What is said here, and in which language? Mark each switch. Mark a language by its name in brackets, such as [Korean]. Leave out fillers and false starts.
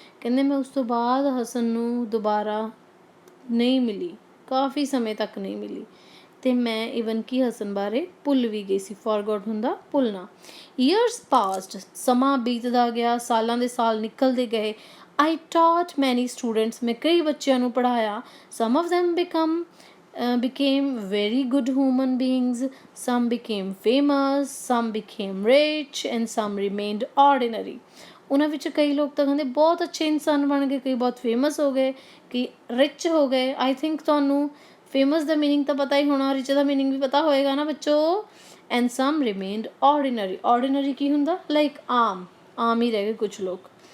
[Punjabi] ਕਹਿੰਦੇ ਮੈਂ ਉਸ ਤੋਂ ਬਾਅਦ ਹਸਨ ਨੂੰ ਦੁਬਾਰਾ ਨਹੀਂ ਮਿਲੀ, ਕਾਫੀ ਸਮੇਂ ਤੱਕ ਨਹੀਂ ਮਿਲੀ, ਅਤੇ ਮੈਂ ਈਵਨ ਕਿ ਹਸਨ ਬਾਰੇ ਭੁੱਲ ਵੀ ਗਈ ਸੀ। ਫੋਰਗੋਟ ਹੁੰਦਾ ਭੁੱਲਣਾ। [English] years passed, [Punjabi] ਸਮਾਂ ਬੀਤਦਾ ਗਿਆ, ਸਾਲਾਂ ਦੇ ਸਾਲ ਨਿਕਲਦੇ ਗਏ। [English] I taught many students, [Punjabi] ਮੈਂ ਕਈ ਬੱਚਿਆਂ ਨੂੰ ਪੜ੍ਹਾਇਆ। Some of them [English] became very good human beings, some became famous, some became rich and some remained ordinary. [Punjabi] ਉਹਨਾਂ ਵਿੱਚ ਕਈ ਲੋਕ ਤਾਂ ਕਹਿੰਦੇ ਬਹੁਤ ਅੱਛੇ ਇਨਸਾਨ ਬਣ ਗਏ, ਕਈ ਬਹੁਤ ਫੇਮਸ ਹੋ ਗਏ, ਕਈ ਰਿਚ ਹੋ ਗਏ। [English] I think [Punjabi] ਤੁਹਾਨੂੰ ਫੇਮਸ ਦਾ ਮੀਨਿੰਗ ਤਾਂ ਪਤਾ ਹੀ ਹੋਣਾ, ਰਿਚ ਦਾ ਮੀਨਿੰਗ ਵੀ ਪਤਾ ਹੋਏਗਾ ਨਾ ਬੱਚੋ। [English] And some remained ordinary. [Punjabi] ਆਰਡੀਨਰੀ ਕੀ ਹੁੰਦਾ? ਲਾਈਕ ਆਮ ਹੀ ਰਹਿ ਗਏ ਕੁਛ ਲੋਕ।